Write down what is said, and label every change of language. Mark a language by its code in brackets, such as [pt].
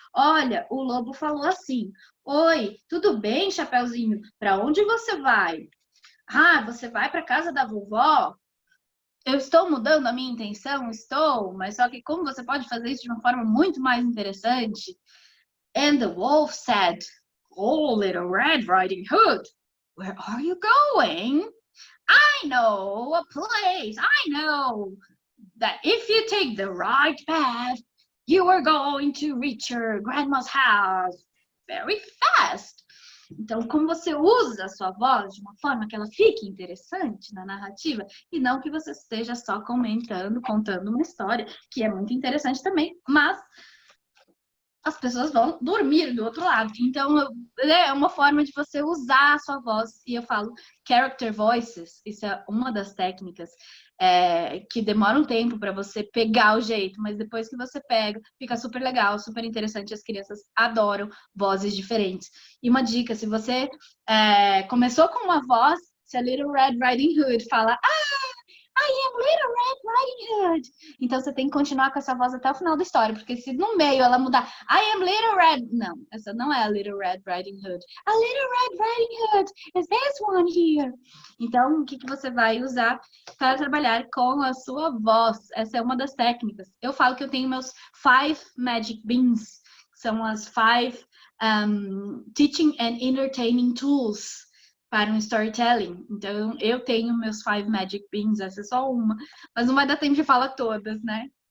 [pt] Olha, o lobo falou assim: oi, tudo bem, Chapeuzinho? Para onde você vai? Ah, você vai para casa da vovó? Eu estou mudando a minha intenção? Estou, mas só que como você pode fazer isso de uma forma muito mais interessante? [en] And the wolf said, oh, little Red Riding Hood, where are you going? I know a place. I know that if you take the right path, you are going to reach your grandma's house very fast. [pt] Então, como você usa a sua voz de uma forma que ela fique interessante na narrativa e não que você esteja só contando uma história, que é muito interessante também, mas as pessoas vão dormir do outro lado. Então, é uma forma de você usar a sua voz. E eu falo character voices, isso é uma das técnicas que demora um tempo para você pegar o jeito, mas depois que você pega, fica super legal, super interessante. As crianças adoram vozes diferentes. E uma dica, se você começou com uma voz, se a Little Red Riding Hood fala, [en] I am Little Red Riding Hood. [pt] Então você tem que continuar com essa voz até o final da história, porque se no meio ela mudar [en] I am Little Red, [pt] não, essa não é a Little Red Riding Hood. [en] A Little Red Riding Hood is this one here. [pt] Então o que você vai usar para trabalhar com a sua voz? Essa é uma das técnicas. Eu falo que eu tenho meus 5 Magic Beans, que são as 5 [en] Teaching and Entertaining Tools [pt] para um storytelling. Então, eu tenho meus 5 Magic Beans, essa é só uma. Mas não vai dar tempo de falar todas, né?